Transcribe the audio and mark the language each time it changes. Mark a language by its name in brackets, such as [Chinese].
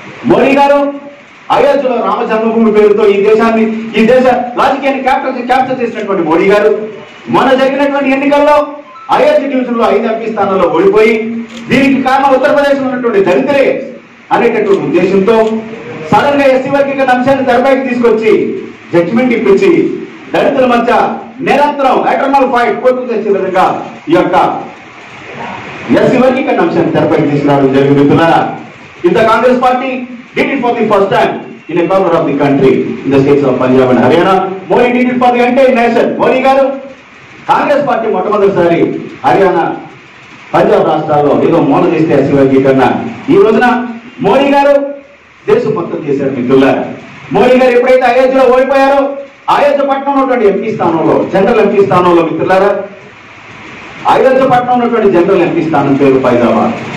[Telugu] మోడీ గారు అయోధ్యలో రామ జన్మభూమి పేరుతో ఈ దేశ రాజకీయాన్ని క్యాప్చర్ చేసినటువంటి మోడీ గారు మొన్న జరిగినటువంటి ఎన్నికల్లో అయోధ్య డివిజన్ లో 5 ఎంపీ స్థానాల్లో ఓడిపోయి, దీనికి కారణం ఉత్తరప్రదేశ్ లో ఉన్నటువంటి దళితులే అనేటటువంటి ఉద్దేశంతో సడన్ గా ఎస్సీ వర్గీకరణ అంశాన్ని తెరపైకి తీసుకొచ్చి జడ్జిమెంట్ ఇప్పించి దళితుల మధ్య నిరంతరం ఎటర్నల్ ఫైట్ కోర్టుకు తెచ్చే విధంగా ఈ యొక్క ఎస్సీ వర్గీకరణ అంశాన్ని తెరపైకి తీసుకురావడం జరిగింది. [English] ఇంత Congress party did it for the first time in a corner of the country in the states of Punjab and Haryana. Modi did it for the entire nation. [Telugu] Modi గారు కాంగ్రెస్ పార్టీ మొట్టమొదటిసారి హర్యానా, పంజాబ్ రాష్ట్రాల్లో ఏదో మూల చేస్తే ఎస్సీ వర్గీకరణ ఈ రోజున మోడీ గారు దేశం మొత్తం చేశారు. మిత్రులారా, మోడీ గారు ఎప్పుడైతే అయోధ్యలో ఓడిపోయారో అయోధ్య పట్టణంలో ఉన్నటువంటి ఎంపీ స్థానంలో, జనరల్ ఎంపీ స్థానంలో, మిత్రులారా, అయోధ్య పట్టణం ఉన్నటువంటి జనరల్ ఎంపీ స్థానం పేరు ఫైజాబాద్.